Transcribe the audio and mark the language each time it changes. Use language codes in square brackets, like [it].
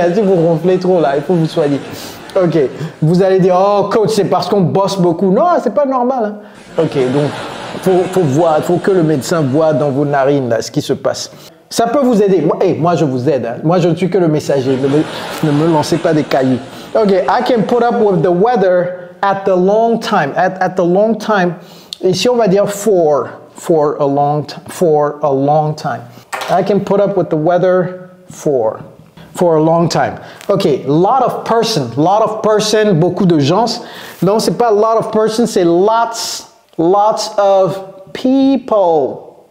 [fr] Hein, si vous ronflez trop là, il faut vous soigner. Ok. Vous allez dire, oh coach, c'est parce qu'on bosse beaucoup. Non, c'est pas normal. Hein. Ok, donc il faut que le médecin voit dans vos narines là, ce qui se passe. Ça peut vous aider. Moi, je vous aide. Hein. Moi, je ne suis que le messager. Ne me lancez pas des cailloux. [en] Ok, I can put up with the weather at the long time. At the long time. [fr] Ici, on va dire [en] for a long time. I can put up with the weather for a long time. Ok, lot of person, [fr] beaucoup de gens. Non, c'est pas [en] lot of person, c'est lots of people.